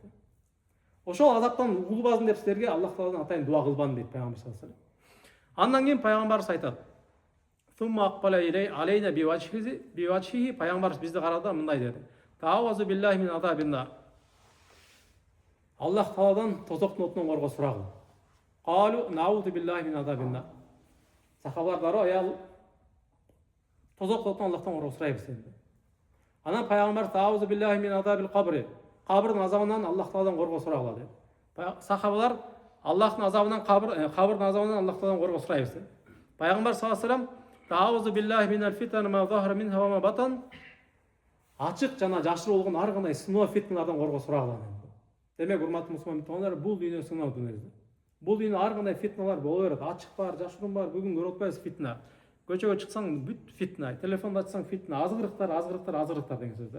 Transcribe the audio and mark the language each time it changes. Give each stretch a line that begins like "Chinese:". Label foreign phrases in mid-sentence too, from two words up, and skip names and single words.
Kyrgyz: Ошол азаптан угулбасын деп силерге Аллах Тааладан атайын дуа кылбадым дейт пайгамбар
Arabic: صلى الله عليه وسلم.
Kyrgyz: Андан кийин пайгамбарыбыз айтат:
Arabic: "ثم أقبل علينا بوجهه."
Kyrgyz: Пайгамбарыбыз бизди карады, мындай деди:
Arabic: "تعوذوا بالله من عذاب النار."
Kyrgyz: Аллах Тааладан тозоктун отунан коргоо сурагыл.
Arabic: قالوا نعوذ بالله من عذاب النار.
Kyrgyz: Сахабалар дароо: "Аял тозоктун отунан Аллахтан коргоо сурайбыз" деди. Анан пайгамбар:
Arabic: "تعوذوا بالله من عذاب القبر."
Kyrgyz: Кабырдын азабынан Аллах Тааладан коргоо сурагыла деди. Сахабалар: "Аллахтын азабынан кабырдын азабынан Аллах Тааладан коргоо сурайбыз" деди.
Arabic: Пайгамбар صلى الله عليه وسلم: "تعوذوا بالله من الفتن ما ظهر منها وما بطن."
Kyrgyz: Ачык жана жашыруу болгон ар кандай сыноо фитналардан коргоо сурагыла деди. Демек, урматтуу мусулман туугандар, бул дүйнө сыноо дүйнөсү. Бул дүйнө ар кандай фитналар боло берет. Ачык бар, жашыруун бар, бүгүн көрүп атпайбыз фитна. Көчөгө чыксаң бүт фитна, телефонду ачсаң фитна, азгырыктар деген сөз да.